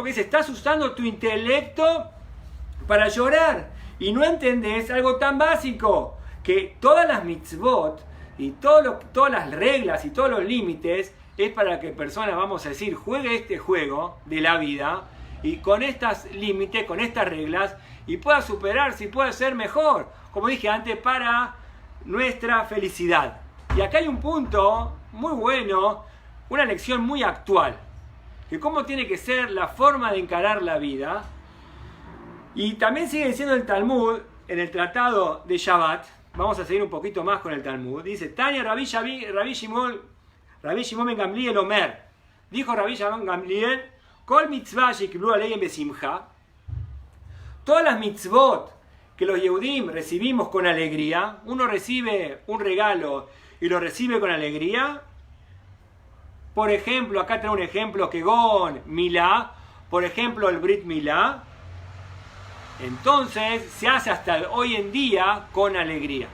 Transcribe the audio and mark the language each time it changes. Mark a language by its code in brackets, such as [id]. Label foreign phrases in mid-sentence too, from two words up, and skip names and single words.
[es] Porque dice, estás usando tu intelecto para llorar y no entendés algo tan básico, que todas las mitzvot y todas las reglas y todos los límites es para que personas, vamos a decir, juegue este juego de la vida y con estos límites, con estas reglas, y pueda superarse y pueda ser mejor, como dije antes, para nuestra felicidad. Y acá hay un punto muy bueno, una lección muy actual, que cómo tiene que ser la forma de encarar la vida. Y también sigue diciendo el Talmud, en el tratado de Shabbat, vamos a seguir un poquito más con el Talmud, dice, [he] תניא רבי שמעון בן גמליאל אומר, [es] dijo Rabbi Shimon Gamliel, [he] כל מצווה שקיבלו עליהם בשמחה, [es] todas las mitzvot que los Yehudim recibimos con alegría, uno recibe un regalo y lo recibe con alegría. Por ejemplo, acá trae un ejemplo, [he] כגון מילה, [es] por ejemplo el Brit Milá, entonces se hace hasta hoy en día con alegría.